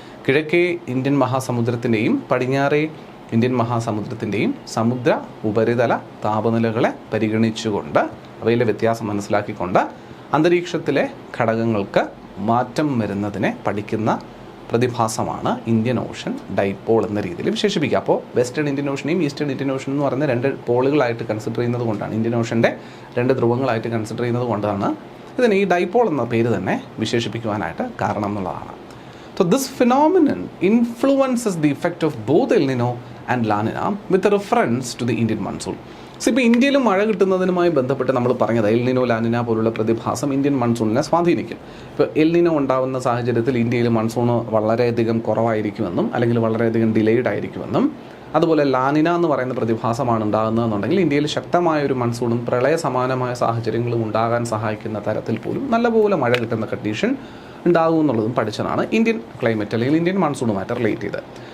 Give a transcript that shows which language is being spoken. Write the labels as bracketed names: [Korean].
[Malayalam] കിഴക്കേ ഇന്ത്യൻ മഹാസമുദ്രത്തിൻ്റെയും പടിഞ്ഞാറേ ഇന്ത്യൻ മഹാസമുദ്രത്തിൻ്റെയും സമുദ്ര ഉപരിതല താപനിലകളെ പരിഗണിച്ചുകൊണ്ട് അവയിലെ വ്യത്യാസം മനസ്സിലാക്കിക്കൊണ്ട് അന്തരീക്ഷത്തിലെ ഘടകങ്ങൾക്ക് മാറ്റം വരുന്നതിനെ പഠിക്കുന്ന പ്രതിഭാസമാണ് ഇന്ത്യൻ ഓഷൻ ഡൈപോൾ എന്ന രീതിയിൽ വിശേഷിപ്പിക്കുക. അപ്പോൾ western Indian ഓഷനെയും eastern Indian Ocean എന്ന് പറയുന്ന രണ്ട് പോളുകളായിട്ട് കൺസിഡർ ചെയ്യുന്നത് കൊണ്ടാണ്, ഇന്ത്യൻ ഓഷൻ്റെ രണ്ട് ധ്രുവങ്ങളായിട്ട് കൺസിഡർ ചെയ്യുന്നത് കൊണ്ടാണ് ഇതിനെ ഈ ഡൈപോൾ എന്ന പേര് തന്നെ വിശേഷിപ്പിക്കുവാനായിട്ട് കാരണം എന്നുള്ളതാണ്. [English] So this phenomenon influences the effect of both El Nino and La Nina with a reference to the Indian monsoon. [Malayalam] ഇപ്പോൾ ഇന്ത്യയിൽ മഴ കിട്ടുന്നതിനുമായി ബന്ധപ്പെട്ട് നമ്മൾ പറഞ്ഞത് എൽ നിനോ ലാ നിന പോലുള്ള പ്രതിഭാസം ഇന്ത്യൻ മൺസൂണിനെ സ്വാധീനിക്കും. ഇപ്പോൾ എൽ നിനോ ഉണ്ടാകുന്ന സാഹചര്യത്തിൽ ഇന്ത്യയിൽ മൺസൂൺ വളരെയധികം കുറവായിരിക്കുമെന്നും അല്ലെങ്കിൽ വളരെയധികം ഡിലേഡ് ആയിരിക്കുമെന്നും, അതുപോലെ ലാനിന എന്ന് പറയുന്ന പ്രതിഭാസമാണ് ഉണ്ടാകുന്നതെന്നുണ്ടെങ്കിൽ ഇന്ത്യയിൽ ശക്തമായ ഒരു മൺസൂണും പ്രളയ സമാനമായ സാഹചര്യങ്ങളും ഉണ്ടാകാൻ സഹായിക്കുന്ന തരത്തിൽ പോലും നല്ലപോലെ മഴ കിട്ടുന്ന കണ്ടീഷൻ ഉണ്ടാകും എന്നുള്ളതും പഠിച്ചതാണ് ഇന്ത്യൻ ക്ലൈമറ്റ് അല്ലെങ്കിൽ ഇന്ത്യൻ മൺസൂണുമായിട്ട് റിലേറ്റ് ചെയ്ത്.